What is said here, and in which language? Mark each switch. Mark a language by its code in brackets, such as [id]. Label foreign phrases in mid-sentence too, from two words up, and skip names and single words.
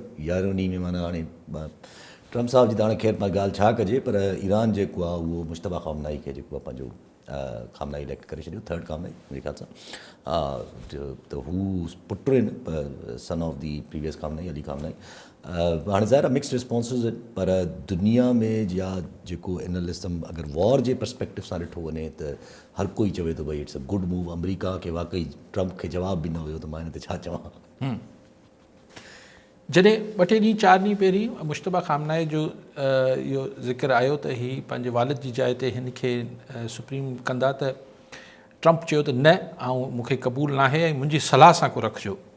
[sd] 11 ॾींहं में माना हाणे ट्रम्प साहब जी त हाणे ख़ैर मां ॻाल्हि छा कजे, पर ईरान जेको आहे उहो मुश्तबा खामनाई खे जेको आहे पंहिंजो खामनाई इलेक्ट करे छॾियो, थर्ड खामनाई मुंहिंजे ख़्याल सां। त हू पुट आहिनि, [en] son of the previous [sd] खामनाई, अली खामनाई। हाणे ज़ाहिर आहे [en] mixed responses [sd] आहिनि, पर दुनिया में या जेको एनालिस्टम अगरि वॉर जे पर्सपेक्टिव सां ॾिठो वञे त हर कोई चवे थो भई [en] it's a good move. [sd] अमरीका खे वाकई ट्रम्प खे जवाब बि न हुयो, त मां हिन ते छा चवां। जॾहिं 2 ॾींहं 4 ॾींहं पहिरीं मुश्तबा खामनाई जो इहो ज़िक्र आयो त हीअ पंहिंजे वालिद जी जाइ ते हिन खे सुप्रीम कंदा, त ट्रम्प चयो त न, ऐं मूंखे क़बूल न आहे ऐं मुंहिंजी सलाह सां को रखिजो।